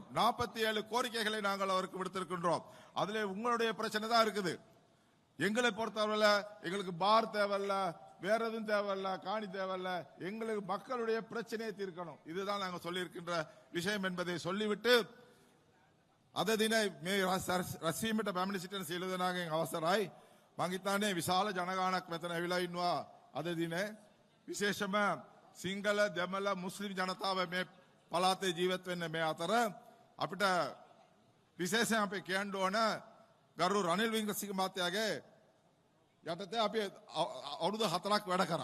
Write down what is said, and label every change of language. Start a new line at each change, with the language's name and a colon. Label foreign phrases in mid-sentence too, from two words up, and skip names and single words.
Tamil: 47 கோரிக்கைகளை நாங்கள் அவருக்கு விடுத்திருக்கின்றோம். அதிலே உங்களுடைய பிரச்சனை தான் இருக்குது. எங்களை பொறுத்தவரை எங்களுக்கு பார் தேவையில்ல, வேற எதுவும் தேவையில்ல, காணி தேவையில்ல, எங்களுக்கு மக்களுடைய பிரச்சனையை தீர்க்கணும். இதுதான் நாங்கள் சொல்லியிருக்கின்ற விஷயம் என்பதை சொல்லிவிட்டு
Sinhala: අද දින මේ රැස්වීමට පැමිණි සිටින සියලු දෙනාගෙන් අවසරයි. මං හිතන්නේ විශාල ජනගහනක් මෙතන ඇවිල්ලා ඉන්නවා අද දිනේ. විශේෂම සිංහල, දෙමළ, මුස්ලිම් ජනතාව මේ පළාතේ ජීවත් වෙන්නේ මේ අතර අපිට විශේෂයෙන් අපි කියන්න ඕන ගරු රනිල් වික්‍රමසිංහ මහත්තයාගේ යටතේ අපි අවුරුදු 4ක් වැඩ කරා.